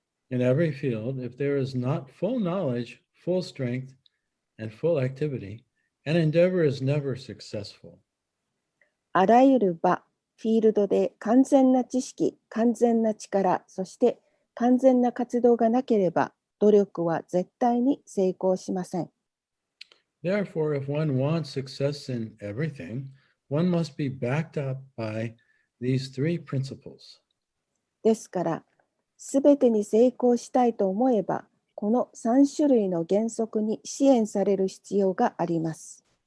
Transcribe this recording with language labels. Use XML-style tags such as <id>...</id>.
<en>In every field, if there is not full knowledge, full strength, and full activity, an endeavor is never successful.</en> <ja>あらゆる場、フィールドで完全な知識、完全な力、そして完全な活動がなければ、努力は絶対に成功しません。</ja> <en>Therefore, if one wants success in everything, one must be backed up by these three principles.</en> <ja>ですから、すべてに成功したいと思えば、この3種類の原則に支援される必要があります。</ja>